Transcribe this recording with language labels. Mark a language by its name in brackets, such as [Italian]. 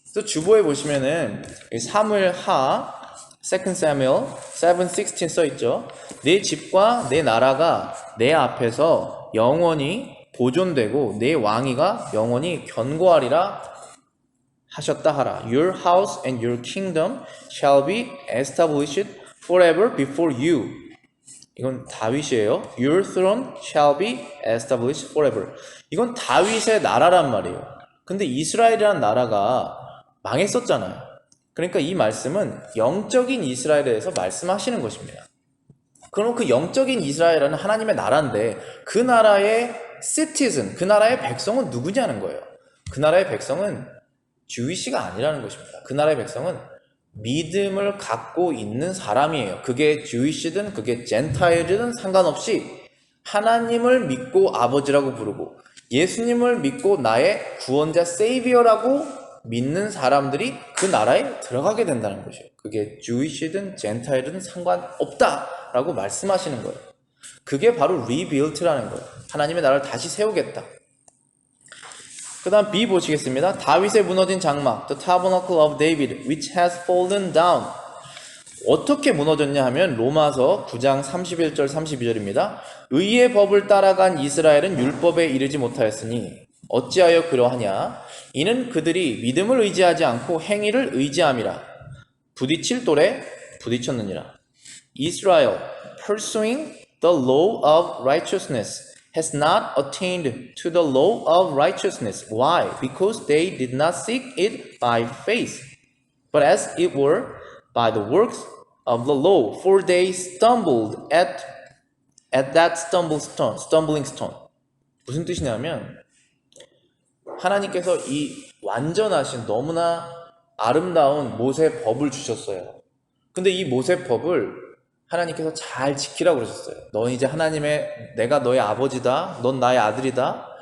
[Korean] 또 주보에 보시면은 사무엘 하 2 Samuel 7:16 써있죠. 내 집과 내 나라가 내 앞에서 영원히 보존되고 내 왕위가 영원히 견고하리라 하셨다 하라. [English] Your house and your kingdom shall be established forever before you. [Korean] 이건 다윗이에요. [English] Your throne shall be established forever. [Korean] 이건 다윗의 나라란 말이에요. 근데 이스라엘이라는 나라가 망했었잖아요. 그러니까 이 말씀은 영적인 이스라엘에 대해서 말씀하시는 것입니다. 그럼 그 영적인 이스라엘은 하나님의 나라인데 그 나라의 citizen, 그 나라의 백성은 누구냐는 거예요. 그 나라의 백성은 주위시가 아니라는 것입니다. 그 나라의 백성은 믿음을 갖고 있는 사람이에요. 그게 주위시든 그게 젠타일이든 상관없이 하나님을 믿고 아버지라고 부르고 예수님을 믿고 나의 구원자 세이비어라고 믿는 사람들이 그 나라에 들어가게 된다는 것이에요. 그게 주위시든 젠타일이든 상관없다라고 말씀하시는 거예요. 그게 바로 리빌트라는 거예요. 하나님의 나라를 다시 세우겠다. 그 다음 B 보시겠습니다. 다윗의 무너진 장막, [English] The Tabernacle of David, which has fallen down. [Korean] 어떻게 무너졌냐 하면 로마서 9장 31절 32절입니다. 의의 법을 따라간 이스라엘은 율법에 이르지 못하였으니 어찌하여 그러하냐? 이는 그들이 믿음을 의지하지 않고 행위를 의지함이라. 부딪힐 돌에 부딪혔느니라. [English] Israel, pursuing the law of righteousness, has not attained to the law of righteousness. Why? Because they did not seek it by faith. But as it were, by the works of the law, for they stumbled at that stumbling stone. [Korean] 무슨 뜻이냐면 하나님께서 이 완전하신 너무나 아름다운 모세 법을 주셨어요. 근데 이 모세 법을 하나님께서 잘 지키라고 그러셨어요. 넌 이제 내가 너의 아버지다. 넌 나의 아들이다.